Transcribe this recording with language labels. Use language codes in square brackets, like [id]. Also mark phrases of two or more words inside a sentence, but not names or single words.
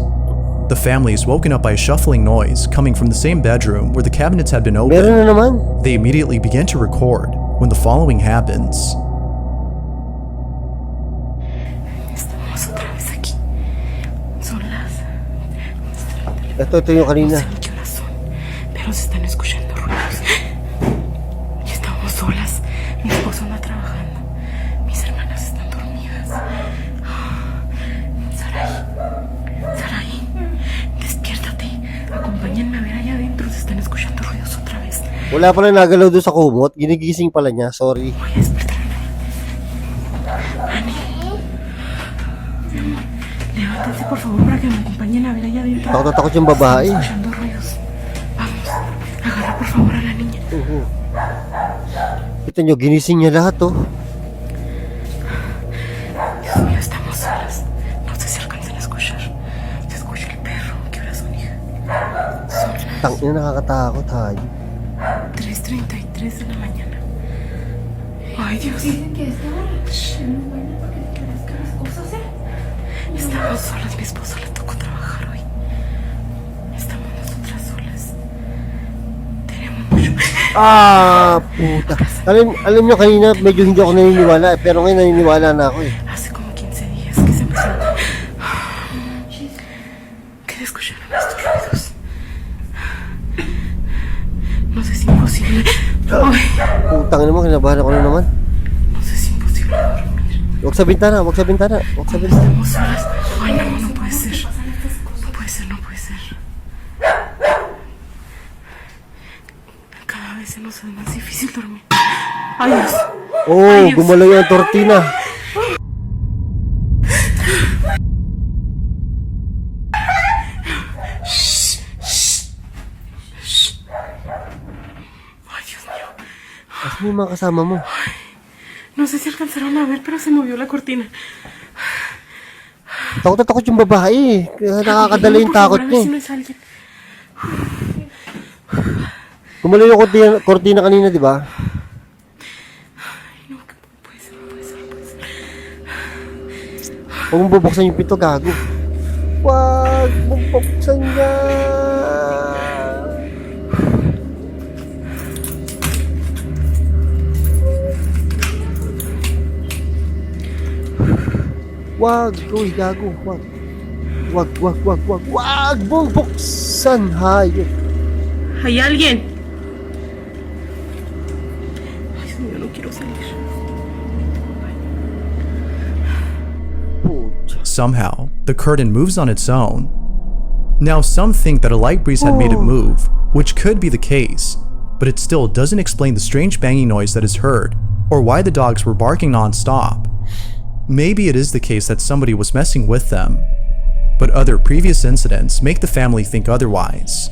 [en] The family is woken up by a shuffling noise coming from the same bedroom where the cabinets had been [tl] Meron [en] opened. [tl] na naman. [en] They immediately begin to record when the following happens. [es] Estamos otra vez aquí. Son las... [tl] Ito yung [es] No [tl] kanina. [es] sé ni qué horas son, pero se están escuchando ruidos. Y estamos solas. Mi esposo anda trabajando. Mis hermanas están dormidas. Saraí, despiértate. Acompáñenme a ver allá adentro. Se están escuchando ruidos otra vez. [tl] Wala pala nagalaw doon sa kumot. Ginigising pala niya. Sorry. [es] Voy a despertar a Ani. Levántate por favor para que me acompañen a ver allá adentro. [tl] Takot na takot yung babae. [es] Escuchando ruidos. Vamos, agarra por favor a la niña. [tl] Kita nyo, ginising niya lahat, oh. [es] Dios mío, estamos solas. No sé si alcanzan a escuchar. Se escucha el perro. ¿Qué horas son, hija? Son las [tl] Tangina, nakakatakot, hayop. [es] 3:33 de la mañana. Ay, Dios. Dicen que esta hora es muy buena porque te crezcan las cosas, ¿eh? Estamos solas. Mi esposo le tocó trabajar hoy. Estamos nosotras solas. Tenemos mucho... Puta. [tl] Alam nyo, kanina medyo hindi ako naniniwala, pero ngayon naniniwala na ako, eh. [es] Hace como 15 días que se empezó que escucharon estos ruidos. No sé si es imposible. Ay, [tl] Putang ina mo, kinabahan ako na naman. [es] no sé si es imposible dormir. [tl] Huwag sa bintana, huwag sa bintana, huwag sa bintana. [es] Estamos solas. Ay, no, no puede ser. No puede ser, no puede ser. cosa, es más difícil dormir. Ay, Dios. Oh, [tl] Ay, Diyos. gumalaw yung tortina. Ay, [es] Dios mío. [tl] Asan yung mga kasama mo? [es] No sé si alcanzaron a ver, pero se movió la cortina. [tl] Takot na takot yung babae. Kaya nakakadala yung [es] Por favor, [tl] takot [es] a ver [tl] niya. [es] si no es alguien. [tl] Gumalaw yung kortina kanina, di ba? [es] No, que puede ser, puede ser, puede ser. [tl] Huwag mong bubuksan yung pinto, gago. Huwag mong bubuksan yan. Wag, uy, gago, wag. Wag mong buksan, hayop. [es] ¿Hay alguien? Ay, Dios mío, no quiero salir. [tl] Pucha. [en] Somehow, the curtain moves on its own. Now, some think that a light breeze had made it move, which could be the case, but it still doesn't explain the strange banging noise that is heard, or why the dogs were barking non-stop. Maybe it is the case that somebody was messing with them, but other previous incidents make the family think otherwise.